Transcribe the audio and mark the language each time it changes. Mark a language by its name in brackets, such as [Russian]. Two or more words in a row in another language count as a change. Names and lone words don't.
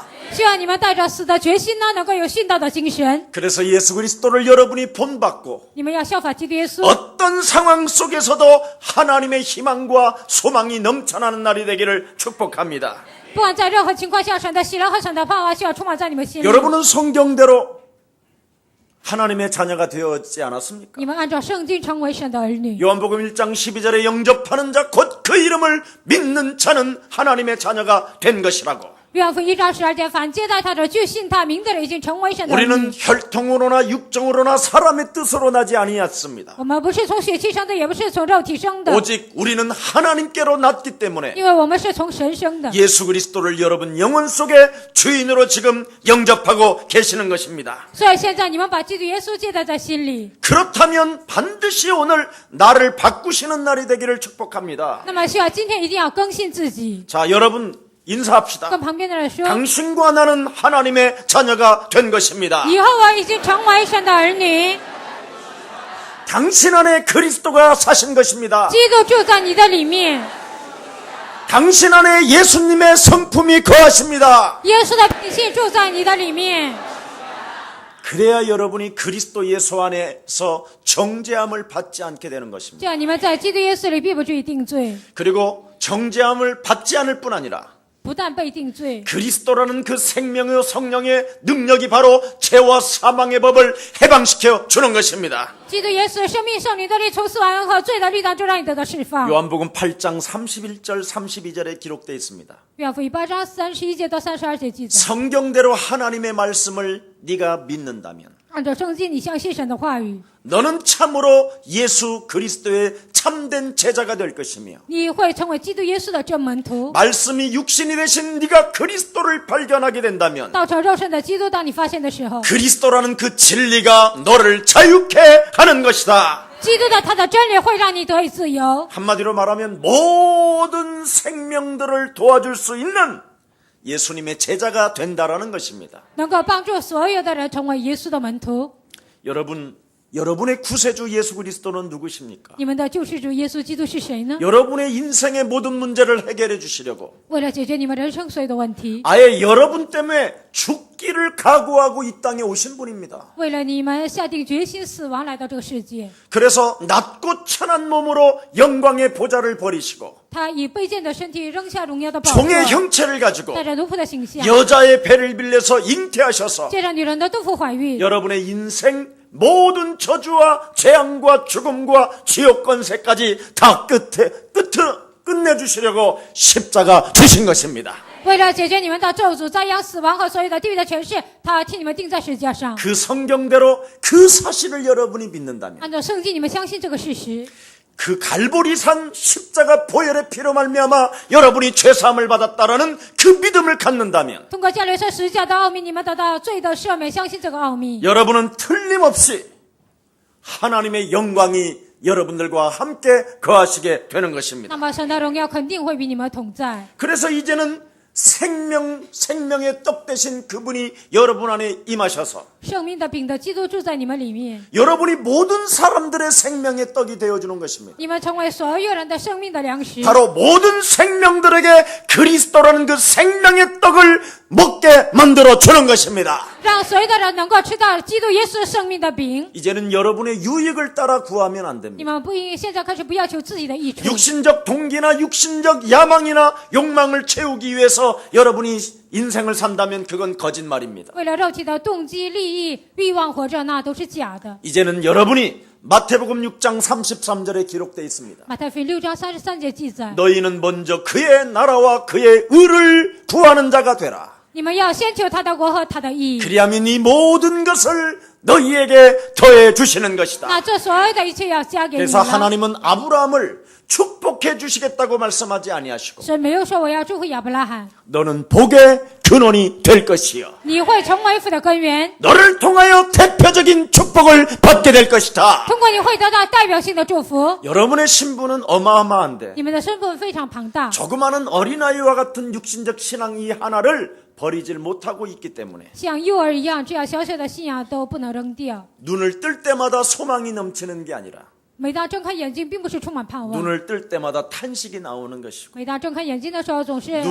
[Chinese] 希望你们带着死的决心呢，能够有殉道的精神。 [Korean] 그래서 예수 그리스도를 여러분이 본받고 [Chinese] 你们要效法基督耶稣， [Korean] 어떤 상황 속에서도 하나님의 희망과 소망이 넘쳐나는 날이 되기를 축복합니다. [Chinese] 不管在任何情况下，神的喜乐和神的盼望需要充满在你们心里。 [Korean] 여러분은 성경대로 하나님의 자녀가 되었지 않았습니까? [Chinese] 你们按照圣经成为神的儿女。 [Korean] 요한복음 1장 12절에 영접하는 자 곧 그 이름을 믿는 자는 하나님의 자녀가 된 것이라고. [Chinese] 约翰福音1章12节，凡接待他的，就信他名的人，已经成为神的儿 [Korean] 우리는 [Chinese] 女。 [Korean] 혈통으로나 육정으로나 사람의 뜻으로 나지 아니었습니다. [Chinese] 我们不是从血气生的，也不是从肉体生的， [Korean] 오직 우리는 하나님께로 났기 때문에 [Chinese] 因为我们是从神生的。 [Korean] 예수 그리스도를 여러분 영혼 속에 주인으로 지금 영접하고 계시는 것입니다. [Chinese] 所以现在你们把基督耶稣接待在心里， [Korean] 그렇다면 반드시 오늘 나를 바꾸시는 날이 되기를 축복합니다. [Chinese] 那么需要今天一定要更新自己。 [Korean] 자, 여러분 인사합시다. [Chinese] 跟旁边的人说， [Korean] 당신과 나는 하나님의 자녀가 된 것입니다. [Chinese] 以后我已经成为神的儿女， [Korean] 당신 안에 그리스도가 사신 것입니다. [Chinese] 基督住在你的里面， [Korean] 당신 안에 예수님의 성품이 거하십니다. [Chinese] 耶稣的品性住在你的里面。 [Korean] 그래야 여러분이 그리스도 예수 안에서 정죄함을 받지 않게 되는 것입니다. [Chinese] 这样你们在基督耶稣里必不至于定罪， [Korean] 그리고 정죄함을 받지 않을 뿐 아니라 [Chinese] 不但被定罪， [Korean] 그리스도라는 그 생명의 성령의 능력이 바로 죄와 사망의 법을 해방시켜 주는 것입니다. [Chinese] 基督耶稣生命圣灵的力从死亡和罪的律当中让你得到释放。 [Korean] 요한복음 8장 31절 32절에 기록되어 있습니다. [Chinese] 约翰福音8章31节到32节记载， [Korean] 성경대로 하나님의 말씀을 네가 믿는다면 [Chinese] 按照圣经，你相信神的话语， [Korean] 너는 참으로 예수 그리스도의 참된 제자가 될 것이며 [Chinese] 你会成为基督耶稣的真门徒。 [Korean] 말씀이 육신이 되신 네가 그리스도를 발견하게 된다면 [Chinese] 道成肉身的基督，当你发现的时候， [Korean] 그리스도라는 그 진리가 너를 자유케 하는 것이다. [Chinese] 基督的他的真理会让你得以自由。 [Korean] 한마디로 말하면 모든 생명들을 도와줄 수 있는 예수님의 제자가 된다라는 것입니다. [Chinese] 能够帮助所有的人成为耶稣的门徒。 [Korean] 여러분의 구세주 예수 그리스도는 누구십니까? [Chinese] 你们的救世主耶稣基督是谁呢？ [Korean] 여러분의 인생의 모든 문제를 해결해 주시려고 [Chinese] 为了解决你们人生所有的问题， [Korean] 아예 여러분 때문에 죽기를 각오하고 이 땅에 오신 분입니다. [Chinese] 为了你们下定决心死亡来到这个世界， [Korean] 그래서 낮고 천한 몸으로 영광의 보좌를 버리시고 [Chinese] 他以卑贱的身体扔下荣耀的宝 [Korean] 종의 [Chinese] 座， [Korean] 형체를 가지고 [Chinese] 带着奴仆的形象， [Korean] 여자의 배를 빌려서 잉태하셔서 [Chinese] 借着女人的肚腹怀孕， [Korean] 여러분의 인생 모든 저주와 재앙과 죽음과 지옥 권세까지 다 끝내주시려고 십자가 주신 것입니다. [Chinese] 为了解决你们的咒诅、灾殃、死亡和所有的地狱的权势，他替你们钉在十字架上。 [Korean] 그 성경대로 그 사실을 여러분이 믿는다면 [Chinese] 按照圣经，你们相信这个事实， [Korean] 그 갈보리산 십자가 보혈의 피로 말미암아 여러분이 죄사함을 받았다라는 그 믿음을 갖는다면 [Chinese] 通过加略山十字架的奥秘，你们得到罪的赦免，相信这个奥秘， [Korean] 여러분은 틀림없이 하나님의 영광이 여러분들과 함께 거하시게 되는 것입니다. [Chinese] 那么神的荣耀肯定会与你们同在。 [Korean] 그래서 이제는 생명의 떡 되신 그분이 여러분 안에 임하셔서 [Chinese] 生命的饼的基督住在你们里面， [Korean] 여러분이 모든 사람들의 생명의 떡이 되어주는 것입니다. [Chinese] 你们成为所有人的生命的粮食。 [Korean] 바로 모든 생명들에게 그리스도라는 그 생명의 떡을 먹게 만들어 주는 것입니다. [Chinese] 让所有的人能够吃到基督耶稣生命的饼。 [Korean] 이제는 여러분의 유익을 따라 구하면 안 [Chinese] 你 [Korean] 됩니다. [Chinese] 们不应现在开始不要求自己的益处， [Korean] 육신적 동기나 육신적 야망이나 욕망을 채우기 위해서 여러분이 인생을 산다면 그건 거짓말입니다. [Chinese] 为了肉体的动机、利益、欲望活着，那都是假的。 [Korean] 이제는 여러분이 마태복음 6장 33절에 기록되어 있습니다. [Chinese] 马太福音6章33节记载： [Korean] 너희는 먼저 그의 나라와 그의 의를 구하는 자가 되라. [Chinese] 你们要先求他的国和他的义， [Korean] 그리하면 이 모든 것을 너희에게 더해 주시는 것이다. [Chinese] 那这所有的一切要加给你 [Korean] 그래서 [Chinese] 们。 [Korean] 하나님은 아브라함을 축복해 주시겠다고 말씀하지 아니하시고 [Chinese] 神没有说我要祝福亚伯拉罕， [Korean] 너는 복의 근원이 될 것이요 [Chinese] 你会成为福的根源， [Korean] 너를 통하여 대표적인 축복을 받게 될 것이다. [Chinese] 通过你会得到代表性的祝福。 [Korean] 여러분의 신분은 어마어마한데 [Chinese] 你们的身份非常庞大， [Korean] 조그마한 어린아이와 같은 육신적 신앙 이 하나를 버리질 못하고 있기 때문에 [Chinese] 像幼儿一样，这样小小的信仰都不能扔掉。 [Korean] 눈을 뜰 때마다 소망이 넘치는 게 아니라 [Chinese] 每当睁开眼睛，并不是充满盼望； [Korean] 눈을 뜰 때마다 탄식이 나오는 것이고 [Chinese] 每当睁开眼睛的时候，总是有